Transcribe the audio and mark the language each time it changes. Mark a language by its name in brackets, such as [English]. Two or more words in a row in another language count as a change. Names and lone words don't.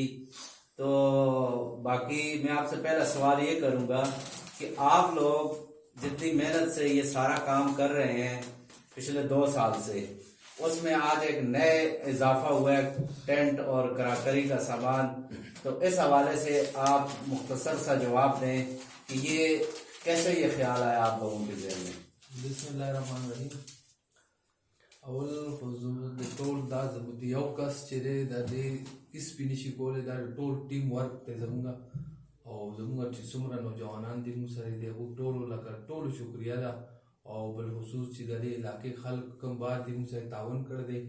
[Urdu] تو باقی میں آپ سے پہلا سوال یہ کروں گا کہ آپ لوگ جتنی محنت سے یہ سارا کام کر رہے ہیں پچھلے 2 سال سے، اس میں آج ایک نئے اضافہ ہوا ہے ٹینٹ اور کراکری کا سامان. تو اس حوالے سے آپ مختصر سا جواب دیں کہ یہ کیسے یہ خیال آیا آپ لوگوں کے ذہن میں. [Arabic] بسم الله الرحمن الرحیم. [Pashto] اول حضور د ټول دا زموږ د یو کس چې دی د دې اسپې نشي کولی، دا د ټول [English] team work [Pashto] دی زموږ، او زموږ چې څومره نوجوانان دي موږ سره دي هغو ټولو لکه ټولو شکریه ده. او بالخصوص چې د دې علاقې خلک کوم بار دي موږ سره تعاون کړی دی.